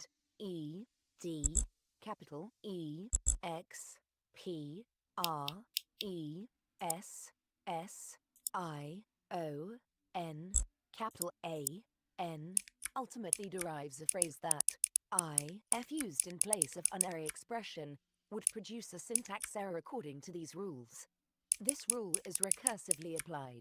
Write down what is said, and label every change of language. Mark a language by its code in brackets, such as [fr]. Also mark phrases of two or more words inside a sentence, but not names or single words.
[en] E D capital E X P R E S S I O N capital A N ultimately derives a phrase that if used in place of unary expression would produce a syntax error according to these rules. This rule is recursively applied.